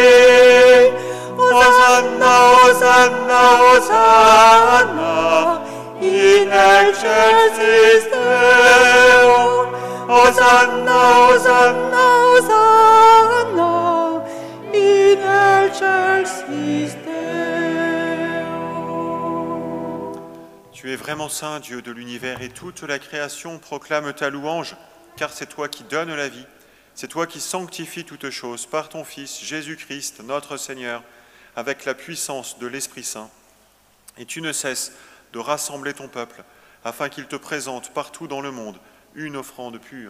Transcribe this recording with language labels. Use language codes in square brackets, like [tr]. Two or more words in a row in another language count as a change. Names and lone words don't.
[la] Hosanna, Hosanna, Hosanna, in excelsis Deo. Hosanna, Hosanna, Hosanna, in excelsis Deo. [fr] Tu Tu es vraiment saint, Dieu de l'univers, et toute la création proclame ta louange, car c'est toi qui donnes la vie, c'est toi qui sanctifies toutes choses par ton Fils, Jésus-Christ, notre Seigneur, avec la puissance de l'Esprit Saint. Et tu ne cesses de rassembler ton peuple, afin qu'il te présente partout dans le monde une offrande pure.